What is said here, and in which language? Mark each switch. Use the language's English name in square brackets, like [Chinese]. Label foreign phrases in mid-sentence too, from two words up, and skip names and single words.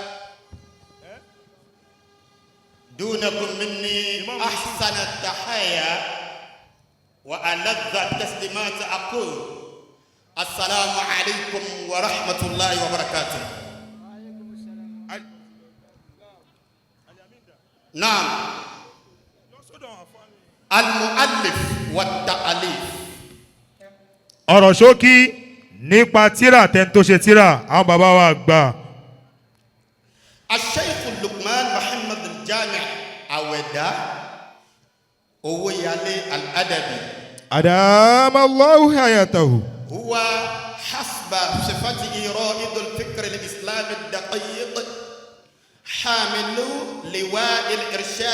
[Arabic] دونكم مني أحسن التحية وألذ التسليمات أقول السلام عليكم ورحمة الله وبركاته. نعم، المؤلف والتأليف. [Yoruba] ọ̀rọ̀ ṣókí nípa tírà tẹ́ni tó ṣe tírà àwọn bàbá wa gbà. [Arabic] الشيخ لقمان محمد الجامع Owoyale Al-Adaby أدام الله حياته. هو حسب صفته رائد الفكر الإسلامي الدقيق، حامل لواء الإرشاد